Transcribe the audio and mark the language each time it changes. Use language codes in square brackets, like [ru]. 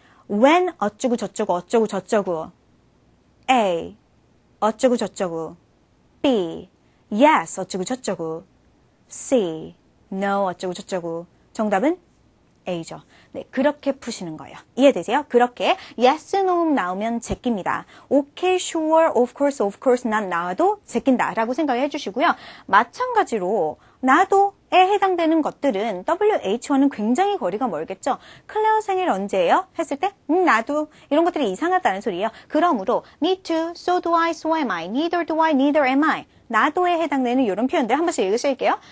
[ko] When 어쩌고 저쩌고 A. 어쩌고 저쩌고 B. Yes 어쩌고 저쩌고 C. No 어쩌고 저쩌고. 정답은 A죠. 네, 그렇게 푸시는 거예요. 이해되세요? 그렇게 yes, no 나오면 제낍니다. [en] okay, sure, of course not [ko] 나와도 제낀다라고 생각을 해주시고요. 마찬가지로 나도에 해당되는 것들은 WH와는 굉장히 거리가 멀겠죠. 클레어 생일 언제예요? 했을 때 나도 이런 것들이 이상하다는 소리예요. 그러므로 [en] me too, so do I, so am I, neither do I, neither am I [ko] 나도에 해당되는 이런 표현들 한 번씩 읽으실게요.